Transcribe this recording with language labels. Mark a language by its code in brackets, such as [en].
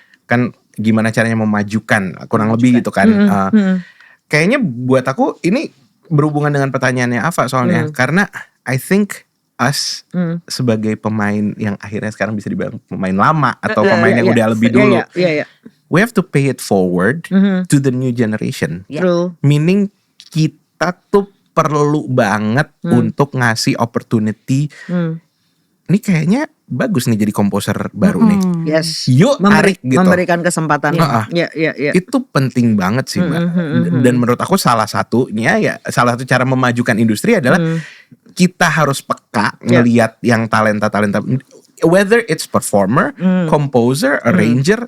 [id] Kan gimana caranya memajukan kurang lebih gitu kan. Kayaknya buat aku ini berhubungan dengan pertanyaannya Ava soalnya karena [en] I think us [id] sebagai pemain yang akhirnya sekarang bisa dibilang pemain lama atau pemain yang udah lebih dulu. Iya. [en] We have to pay it forward to the new generation. Yeah. True. [id] Meaning kita tuh perlu banget untuk ngasih opportunity. Ini kayaknya bagus nih jadi komposer baru nih. [en] Yes. [id] Yuk tarik gitu. Memberikan kesempatan. Iya. Itu penting banget sih Mbak. Dan menurut aku salah satu cara memajukan industri adalah kita harus peka ngelihat yang talenta-talenta. [en] Whether it's performer, composer, arranger,